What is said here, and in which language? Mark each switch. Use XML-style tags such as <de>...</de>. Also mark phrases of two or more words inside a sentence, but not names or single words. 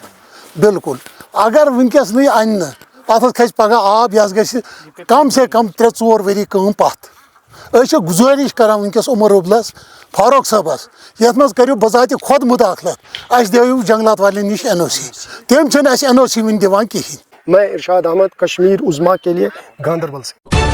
<ks>بالکل اگر وٕنکٮ۪س نٕے انہِ نہٕ، اتھ حظ کھسہِ پگہہ آب، یہِ حظ گژھِ</ks> <ur>کم سے کم</ur> <ks>3-4 ؤری کٲم پتھ. أسۍ چھِ گُزٲرِش کران وٕنکٮ۪س عمر عبداللہس، فاروق صٲبس، یتھ منٛز کٔرِو بذاتِ خۄد مُداخلت، اَسہِ دِیِو جنگلات والٮ۪ن نِش NOC. تِم چھِنہٕ اَسہِ NOC وٕنہِ دِوان کِہیٖنۍ.</ks> <ur>میں ارشاد احمد، کشمیر عظمیٰ کے لیے گاندربل سے.</ur>